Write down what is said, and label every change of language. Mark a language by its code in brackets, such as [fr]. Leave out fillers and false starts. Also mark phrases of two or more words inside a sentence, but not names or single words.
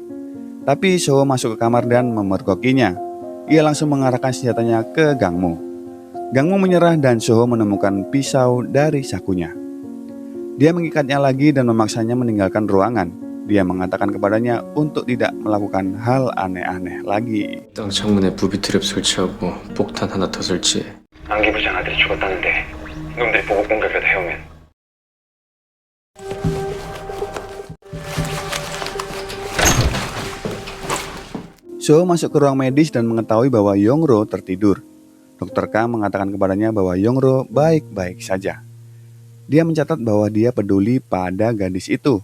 [id] Tapi Soho masuk ke kamar dan memergokinya. Ia langsung mengarahkan senjatanya ke Gangmu. Gangmu menyerah dan Soho menemukan pisau dari sakunya. Dia mengikatnya lagi dan memaksanya meninggalkan ruangan. Dia mengatakan kepadanya untuk tidak melakukan hal aneh-aneh lagi. [ko] 땅 창문에 부비 트랩 설치하고 폭탄 하나 더 설치해. 안기 부장 아들이 죽었다는데 놈들이 보복 공격을 해오면 [id] Soho masuk ke ruang medis dan mengetahui bahwa Yongro tertidur. Dr. Kang mengatakan kepadanya bahwa Yongro baik-baik saja. Dia mencatat bahwa dia peduli pada gadis itu.